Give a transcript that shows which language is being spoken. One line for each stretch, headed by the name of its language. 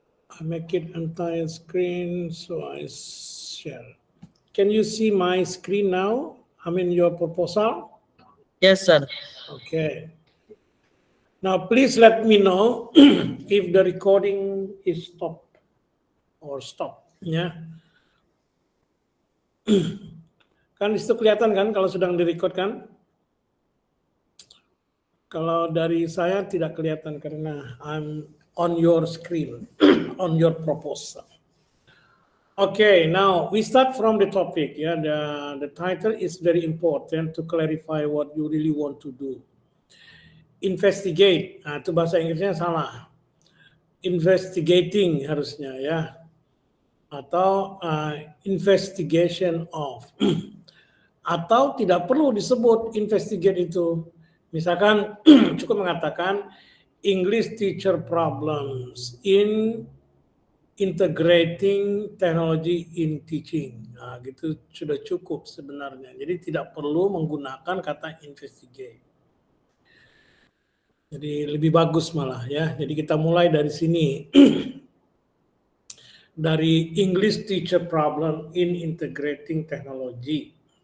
English: I make it entire screen, so I share. Can you see my screen now? I mean your proposal? Yes, sir. Okay. Now please let me know if the recording is stopped or stop.
Indonesian: Ya. Kan itu kelihatan kan kalau sedang direcord kan? Kalau dari saya tidak kelihatan karena
English: I'm on your screen, on your proposal. Okay, now we start from the topic. Yeah, the title is very important to clarify what you really want to do.
Indonesian: Investigate, itu bahasa Inggrisnya salah. Investigating harusnya ya, atau investigation of, atau tidak perlu disebut investigate itu. Misalkan cukup mengatakan
English: English teacher problems in integrating technology in teaching.
Indonesian: Nah, gitu sudah cukup sebenarnya. Jadi tidak perlu menggunakan kata investigate. Jadi lebih bagus malah ya. Jadi kita mulai dari sini.
English: Dari English teacher problem in integrating technology.